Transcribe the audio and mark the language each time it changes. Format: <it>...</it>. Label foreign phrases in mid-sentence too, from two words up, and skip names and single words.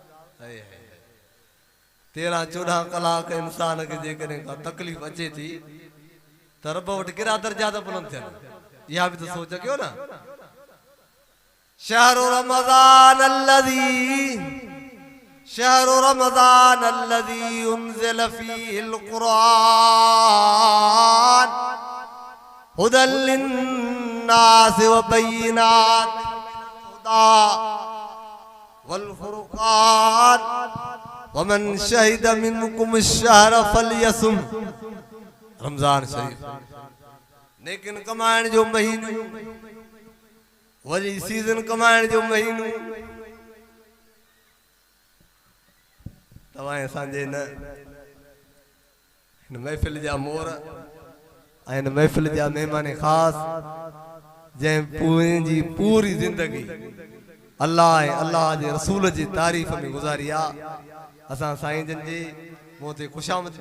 <sd>13-14 कलाक इंसान खे जेकॾहिं का तकलीफ़ अचे थी त रब वटि कहिड़ा दर्जा त बुलंद थियनि इहा बि त सोच कयो न</sd> <ar>شهر رمضان الذي انزل فيه القرآن هدى للناس وبينات الهدى والفرقان ومن شهد منكم الشهر فليصم</ar> <sd>रमज़ान शरीफ लेकिन कमाइण जो महीनो वरी सीज़न कमाइण जो महीनो तव्हां असांजे हिन महफ़िल जा मोर ऐं हिन महफ़िल जा महिमान ख़ासि जंहिं पंहिंजी पूरी ज़िंदगी अल्लाह ऐं अल्लाह जे रसूल जी तारीफ़ में गुज़ारी आहे असां साईं जन जे मूं ते ख़ुशामद बि</sd>